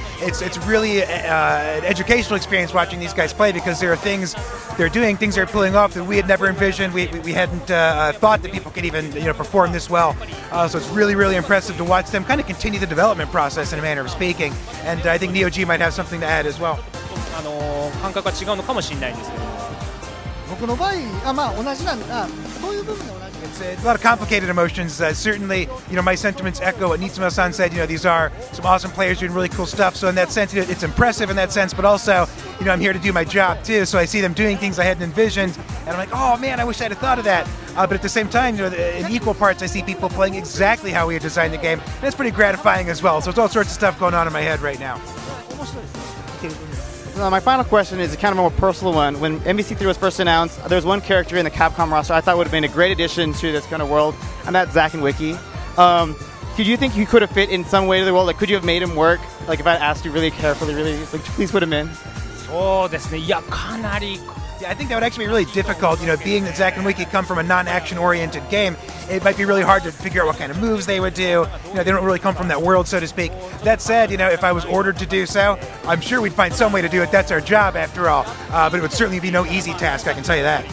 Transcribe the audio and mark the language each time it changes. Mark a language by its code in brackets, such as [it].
[en] It's really an educational experience watching these guys play because there are things they're doing, things they're pulling off that we had never envisioned. We hadn't thought that people could even perform this well. So it's really, really impressive to watch them kind of continue the development process in a manner of speaking. And I think Neo G might have something to add as well. [ja] 感覚が違うのかもしれないんですけど。僕の場合、同じなんだ。そういう部分で同じ。 [en] It's a lot of complicated emotions. Certainly, my sentiments echo what Nitsuma-san said. These are some awesome players doing really cool stuff. So in that sense, it's impressive in that sense. But also, I'm here to do my job too. So I see them doing things I hadn't envisioned, and I'm like, oh man, I wish I'd have thought of that. But at the same time, in equal parts, I see people playing exactly how we had designed the game. And that's pretty gratifying as well. So it's all sorts of stuff going on in my head right now. My final question is kind of a more personal one. When MVC3 was first announced, there was one character in the Capcom roster I thought would have been a great addition to this kind of world, and that's Zack and Wiki. Did you think you could have fit in some way to the world? Like, could you have made him work? Like, if I asked you really carefully, please put him in? [ja] そうですね。いや、かなり。 [en] Yeah, I think that would actually be really difficult. Being that Zack and Wiki come from a non-action-oriented game, it might be really hard to figure out what kind of moves they would do. They don't really come from that world, so to speak. That said, if I was ordered to do so, I'm sure we'd find some way to do it. That's our job, after all. But it would certainly be no easy task, I can tell you that.